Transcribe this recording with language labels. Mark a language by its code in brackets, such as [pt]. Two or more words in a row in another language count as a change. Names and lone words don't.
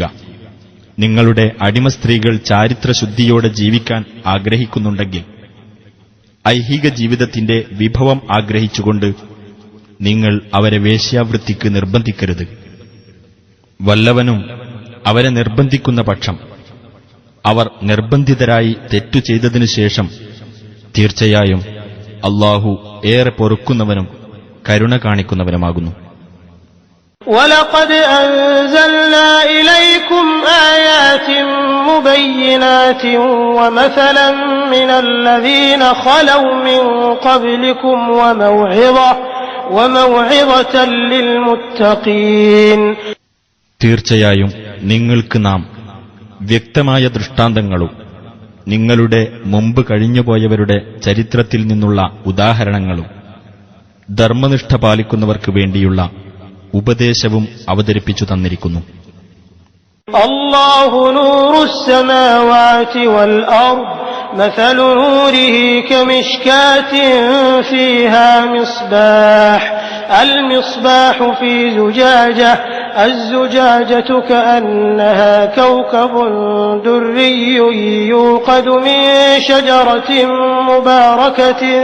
[ml] നിങ്ങളുടെ അടിമസ്ത്രീകൾ ചാരിത്രശുദ്ധിയോടെ ജീവിക്കാൻ ആഗ്രഹിക്കുന്നുണ്ടെങ്കിൽ ഐഹിക ജീവിതത്തിന്റെ വിഭവം ആഗ്രഹിച്ചുകൊണ്ട് നിങ്ങൾ അവരെ വേശ്യാവൃത്തിക്ക് നിർബന്ധിക്കരുത്. വല്ലവനും അവരെ നിർബന്ധിക്കുന്ന പക്ഷം അവർ നിർബന്ധിതരായി തെറ്റു ചെയ്തതിനുശേഷം തീർച്ചയായും അല്ലാഹു ഏറെ പൊറുക്കുന്നവനും കരുണ കാണിക്കുന്നവനുമാകുന്നു. [ar] وَلَقَدْ أَنزَلْنَا إِلَيْكُمْ آيَاتٍ مُبَيِّنَاتٍ وَمَثَلًا مِنَ الَّذِينَ خَلَوْا مِن قَبْلِكُمْ وَمَوْعِظَةً لِّلْمُتَّقِينَ. [ml] തീർച്ചയായും നിങ്ങൾക്ക് നാം വ്യക്തമായ ദൃഷ്ടാന്തങ്ങളും നിങ്ങളുടെ മുമ്പ് കഴിഞ്ഞുപോയവരുടെ ചരിത്രത്തിൽ നിന്നുള്ള ഉദാഹരണങ്ങളും ധർമ്മനിഷ്ഠ പാലിക്കുന്നവർക്ക് വേണ്ടിയുള്ള ഉപദേശവും അവതരിപ്പിച്ചു തന്നിരിക്കുന്നു. [ar] الله نور السماوات والأرض مثل نوره كمشكاة فيها مصباح المصباح في زجاجة الزجاجة كأنها كوكب دري يوقد من شجرة مباركة